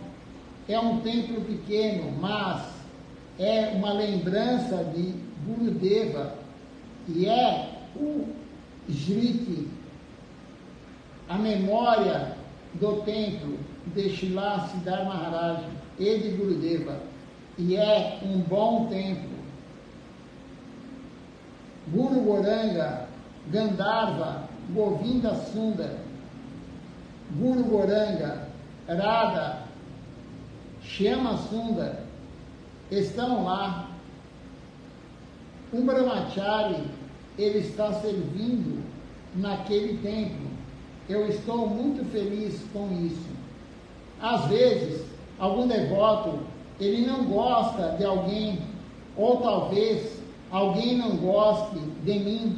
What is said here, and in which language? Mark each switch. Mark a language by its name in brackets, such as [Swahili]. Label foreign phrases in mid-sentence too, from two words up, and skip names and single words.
[Portuguese] É um templo pequeno, mas é uma lembrança de Gurudeva, e é o Jriti, a memória do templo de Srila Siddhar Maharaj e de Gurudeva, e é um bom templo. Guru Goranga, Gandharva, Govinda Sundar, Guru Goranga, Radha, Shyama Sundar, estão lá. Um Brahmachari, ele está servindo naquele templo. Eu estou muito feliz com isso. Às vezes, algum devoto, ele não gosta de alguém, ou talvez alguém não goste de mim.